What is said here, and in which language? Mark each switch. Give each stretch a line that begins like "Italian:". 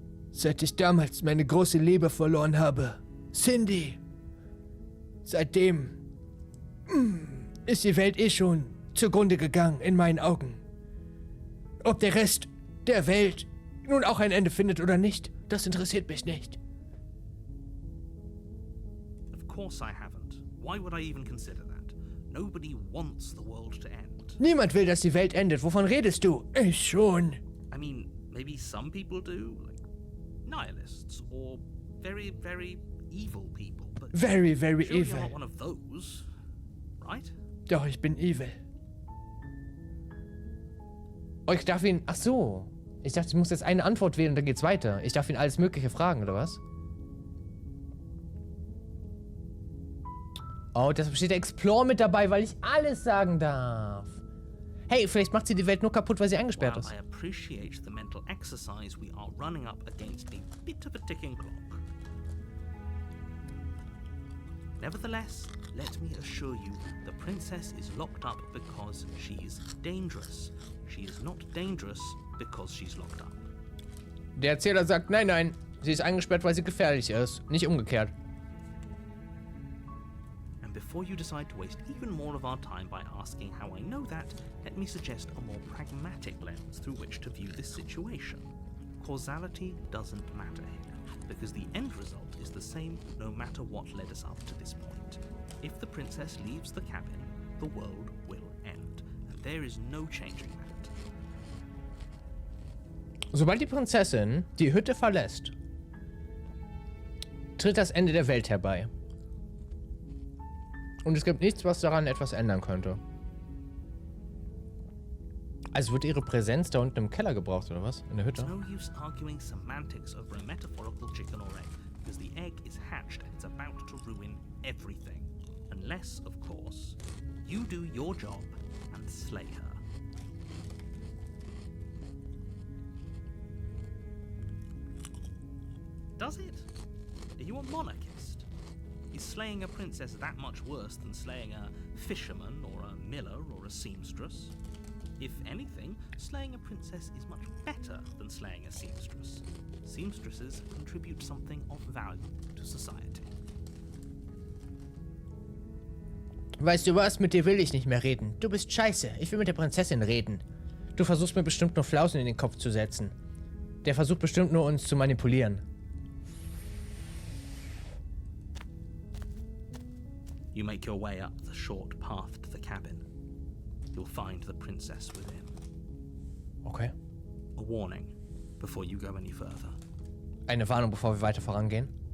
German: Seit ich damals meine große Liebe verloren habe, Cindy, seitdem ist die Welt eh schon zugrunde gegangen in meinen Augen. Ob der Rest der Welt nun auch ein Ende findet oder nicht, das interessiert mich nicht.
English: Of course I haven't. Why would I even consider that? Nobody wants the world to end.
German: Niemand will, dass die Welt endet. Wovon redest du? Ich schon.
English: I mean, maybe some people do, like nihilists or very, very evil people. But Very, very surely evil. you're not one of those, right?
German: Doch, ich bin evil. Oh, ich darf ihn... Ach so. Ich dachte, ich muss jetzt eine Antwort wählen und dann geht's weiter. Ich darf ihn alles Mögliche fragen, oder was? Oh, deshalb steht der Explore mit dabei, weil ich alles sagen darf. Hey, vielleicht macht sie die Welt nur kaputt, weil sie eingesperrt ist.
English: I appreciate the mental exercise, we are running up against a bit of a ticking clock. Nevertheless, let me assure you, the princess is locked up because she's dangerous. She is not dangerous because she's locked up.
German: Der Erzähler sagt, nein, nein, sie ist eingesperrt, weil sie gefährlich ist. Nicht umgekehrt.
English: And before you decide to waste even more of our time by asking how I know that, let me suggest a more pragmatic lens through which to view this situation. Causality doesn't matter here, because the end result is the same no matter what led us up to this point. If the princess leaves the cabin, the world will end, and there is no changing that.
German: Sobald die Prinzessin die Hütte verlässt, tritt das Ende der Welt herbei. Und es gibt nichts, was daran etwas ändern könnte. Also wird ihre Präsenz da unten im Keller gebraucht, oder was? In der Hütte?
English: It's no use arguing semantics over a metaphorical chicken or egg, because the egg is hatched and it's about to ruin everything. Unless, of course, you do your job and slay her. Does it? Are you a monarchist? Is slaying a princess that much worse than slaying a fisherman or a miller or a seamstress? If anything, slaying a princess is much better than slaying a seamstress. Seamstresses contribute something of value to society.
German: Weißt du was? Mit dir will ich nicht mehr reden. Du bist scheiße. Ich will mit der Prinzessin reden. Du versuchst mir bestimmt nur Flausen in den Kopf zu setzen. Der versucht bestimmt nur uns zu manipulieren.
English: You make your way up the short path to the cabin. You'll find the princess within. Okay. A warning before you go any further.
German: Eine Warnung, bevor wir weiter vorangehen.